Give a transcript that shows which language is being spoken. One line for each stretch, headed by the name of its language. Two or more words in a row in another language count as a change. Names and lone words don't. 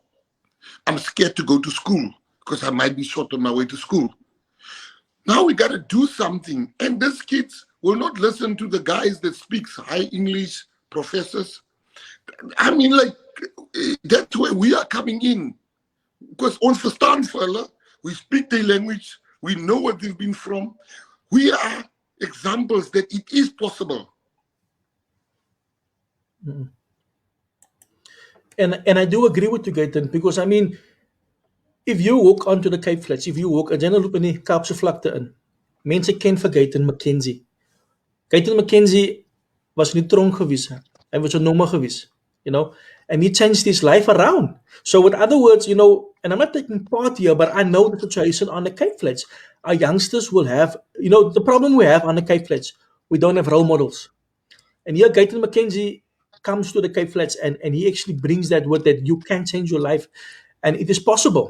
English: I'm scared to go to school because I might be shot on my way to school. Now we got to do something. And these kids will not listen to the guys that speaks high English, professors. I mean, like, that's where we are coming in.
Afrikaans: Because ons verstaan vir hulle,
English: we speak their language, we know what they've been from. We are examples that it is possible. And I do agree with you, Gayton, because I mean, if you walk onto the Cape Flats, if you walk,
Afrikaans: en jy loop in die Kaapse vlakte in, mense ken vir Gayton McKenzie. Gayton McKenzie was in die tronk gewees. Hy was 'n nommer gewees,
English: you know, and he changed his life around. So with other words, you know, and I'm not taking part here, but I know the situation on the Cape Flats. Our youngsters will have, you know, the problem we have on the Cape Flats, we don't have role models. And here Gayton McKenzie comes to the Cape Flats and he actually brings that word that you can change your life and it is possible.